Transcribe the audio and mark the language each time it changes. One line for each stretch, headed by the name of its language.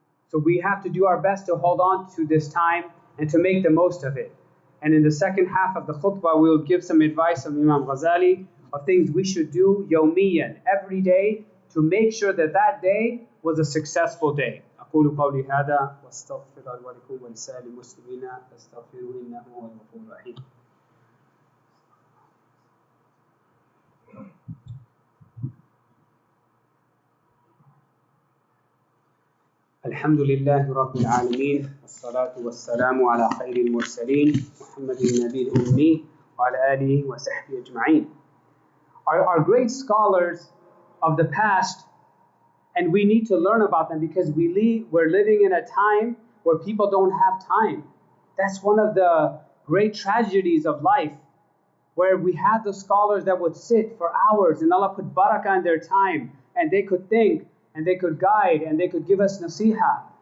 English: So we have to do our best to hold on to this time and to make the most of it. And in the second half of the khutbah, we'll give some advice of Imam Ghazali of things we should do yawmiyan, every day, to make sure that that day was a successful day.
Arabic: أقول قولي هذا واستغفر الله ولكم ولسائر المسلمين فاستغفروه إنه هو الغفور الرحيم. الحمد لله رب العالمين والصلاة والسلام على خير المرسلين محمد النبي الأمي وعلى آله وصحبه أجمعين.
English: Our great scholars of the past, and we need to learn about them because we're living in a time where people don't have time. That's one of the great tragedies of life, where we had the scholars that would sit for hours and Allah put barakah in their time, and they could think and they could guide and they could give us nasiha.